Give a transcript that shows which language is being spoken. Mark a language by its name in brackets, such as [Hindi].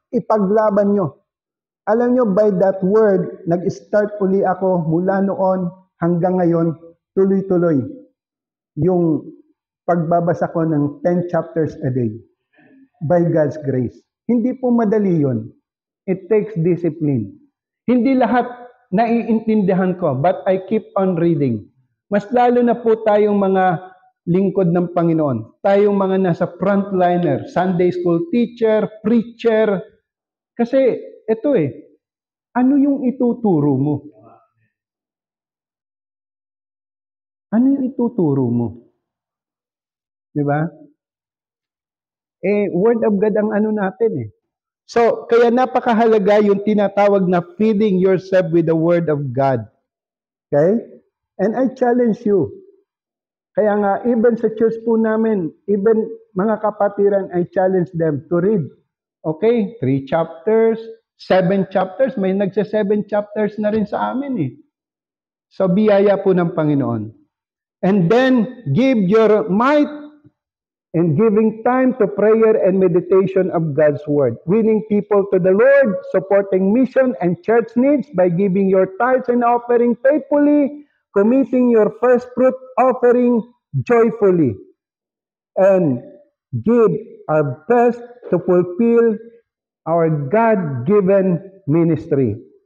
[Filipino] Ipaglaban nyo. Alam nyo, by that word, nag-start uli ako mula noon hanggang ngayon, tuloy-tuloy yung pagbabasa ko ng [English] 10 chapters a day by God's grace. [Filipino] Hindi po madali yun. [English] It takes discipline. [Filipino] Hindi lahat naiintindihan ko, [English] but I keep on reading. [Filipino] Mas lalo na po tayong mga lingkod ng Panginoon. Tayong mga nasa frontliner, Sunday school teacher, preacher. Kasi ito ano yung ituturo mo? Ano yung ituturo mo? Di ba? [English] Word of God [Filipino] ang ano natin So, kaya napakahalaga yung tinatawag na [English] feeding yourself with the word of God. Okay? And I challenge you. [Filipino] Kaya nga, [English] even sa church po namin, even [Filipino] mga kapatiran, [English] I challenge them to read. Okay? 3 chapters, 7 chapters. [Filipino] May nagsa-7 chapters na rin sa amin So, biyaya po ng Panginoon. [English] And then, give your might in giving time to prayer and meditation of God's Word. Winning people to the Lord, supporting mission and church needs by giving your tithes and offering faithfully, committing your first fruit offering joyfully, and give our best to fulfill our God-given ministry.